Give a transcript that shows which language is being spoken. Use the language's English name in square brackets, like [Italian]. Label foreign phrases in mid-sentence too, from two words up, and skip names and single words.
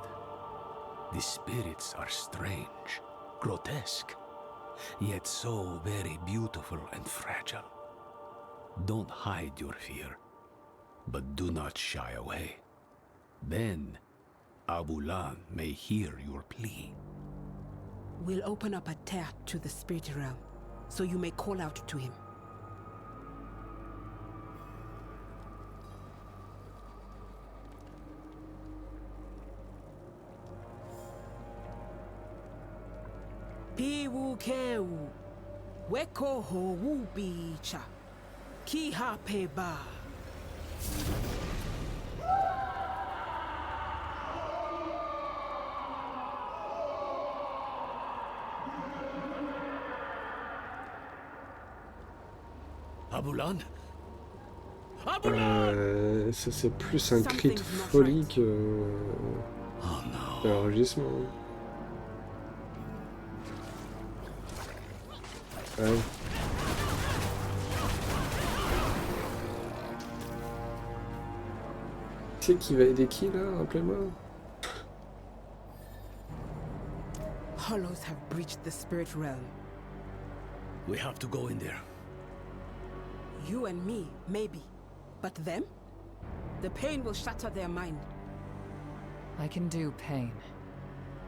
[English] The spirits are strange, grotesque, yet so very beautiful and fragile. Don't hide your fear, but do not shy away. Then, Albulan may hear your plea. We'll open up a tear to the spirit realm, so you may call out to him. Piwu keu, weko ho wubicha, ki hape ba. Albulan? [French] Ça c'est plus un cri de folie que... un rugissement. Ouais. Qui c'est qui va aider qui là? Rappelez-moi. [English] Hollows have breached the spirit realm. We have to go in there. You and me, maybe. But them? The pain will shatter their mind. I can do pain.